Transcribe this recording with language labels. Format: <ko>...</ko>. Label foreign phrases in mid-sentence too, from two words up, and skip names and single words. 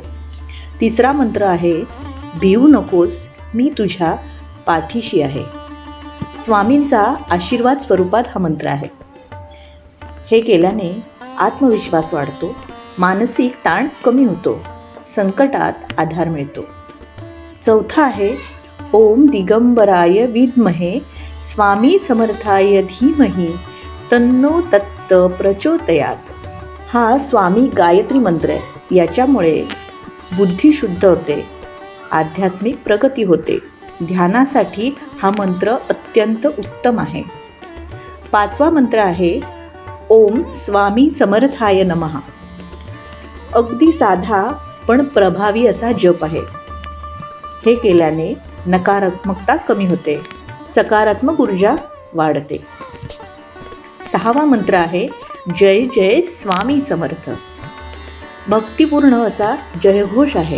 <mr>तिसरा मंत्र आहे भिवू नकोस, मी तुझ्या पाठीशी आहे. स्वामींचा आशीर्वाद स्वरूपात हा मंत्र आहे. हे केल्याने आत्मविश्वास वाढतो, मानसिक ताण कमी होतो, संकटात आधार मिळतो. चौथा आहे</mr> <sa>ओम दिगंबराय विद्महे स्वामी समर्थाय धीमहि तन्नो तत्त प्रचोदयात.</sa> <mr>हा स्वामी गायत्री मंत्र आहे. याच्यामुळे बुद्धी शुद्ध होते, आध्यात्मिक प्रगती होते. ध्यानासाठी हा मंत्र अत्यंत उत्तम आहे. पाचवा मंत्र आहे</mr> <sa>ओम स्वामी समर्थाय नमः.</sa> <mr>अगदी साधा पण प्रभावी असा जप आहे. हे केल्याने नकारात्मकता कमी होते, सकारात्मक ऊर्जा वाढते. सहावा मंत्र आहे जय जय स्वामी समर्थ. भक्तिपूर्ण असा जयघोष आहे.</mr>